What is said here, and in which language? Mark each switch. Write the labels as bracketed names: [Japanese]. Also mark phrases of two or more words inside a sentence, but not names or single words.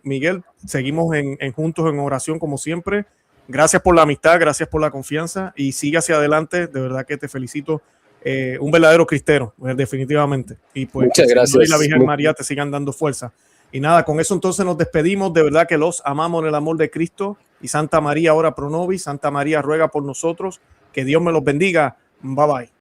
[Spanish] Miguel, seguimos juntos en oración como siempre. Gracias por la amistad, gracias por la confianza y sigue hacia adelante. De verdad que te felicito. Un verdadero cristero, definitivamente. Y pues muchas gracias. Y la Virgen María te sigan dando fuerza. Y nada, con eso entonces nos despedimos. De verdad que los amamos en el amor de Cristo. Y Santa María, [Latin] ora pro nobis. [Spanish] Santa María, ruega por nosotros. Que Dios me los bendiga. [English] Bye bye.